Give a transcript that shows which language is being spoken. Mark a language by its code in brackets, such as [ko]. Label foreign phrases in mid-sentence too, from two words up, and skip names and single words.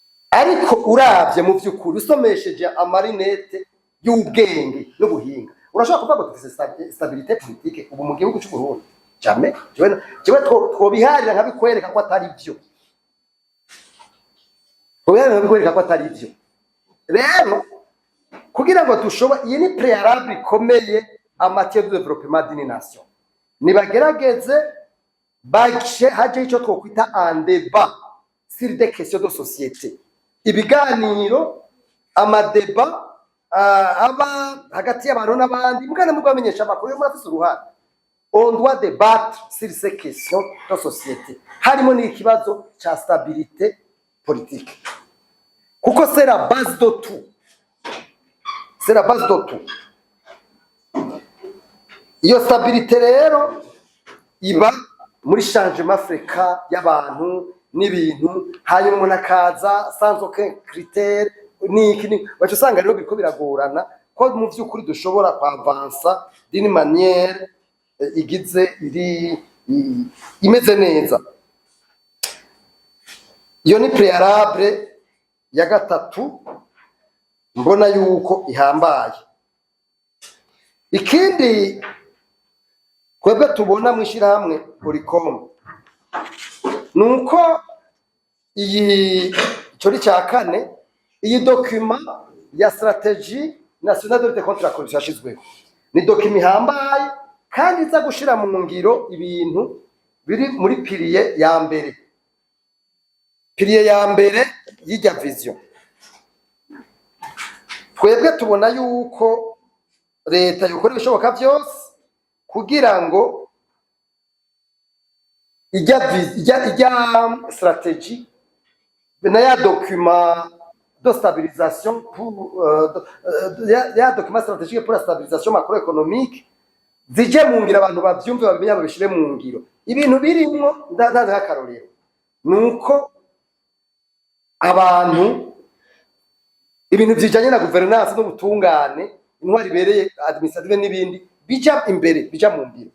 [rn] ariko uravye mu vy'ukuri usomesheje amarinete y'ubwenge n'ubuhinga urashobora kuvuga ngo dufise [fr] stabilité politique [rn] ubu mu gihugu cy'u Burundi jamais jewe twobiharira nkabikwereka ko atari byo twobiharira nkabikwereka ko atari byo rero kugira ngo dushobora iyi ni préalable ikomeye [fr] en matière de développement d'une nation [rn] nibagerageze bagishe haje icyo twokwita [fr] un débat sur des questions de société [rn] ibiganiro amadeba aba hagati y'abantu n'abandi mugana mu bamenyesha amakuru yo murafise uruhara [fr] on doit débattre sur ces questions de société [rn] harimo n'ikibazo ca [fr] stabilité politique kuko c'est la base de tout c'est la base de tout [rn] iyo stabilité rero iba muri [fr] changement fréquent [rn] y'abantu n'ibintu hanyuma umuntu akaza [fr] sans aucun critère [rn] niki wacu usanga rero biriko biragorana ko mu vy'ukuri dushobora kwavansa [fr] d'une manière [rn] igize imeze neza. Iyo ni préalable ya gatatu mbona yuko ihambaye. Ikindi kwebwe tubona mwishirahamwe Polycom nuko iyi cyo cya kane iyi document ya [fr] stratégie nationale de lutte contre la corruption [rn] yashizweho ni document ihambaye kandi iza gushira mu ngiro ibintu biri muri pilier ya mbere y'ijya vision. Twebwe tubona yuko leta yokora ibishoboka byose kugira ngo ijya stratégie na ya [fr] document de stabilisation pour [rn] ya [fr] document stratégique pour la stabilisation macroéconomique [rn] zije mu ngiro abantu bavyumve babimenya babishire mu ngiro ibintu birimo ndaza akarorero nuko abantu ibintu bijanye na governance no butungane intwari bereye administrative n'ibindi bija imbere bija mu ngiro.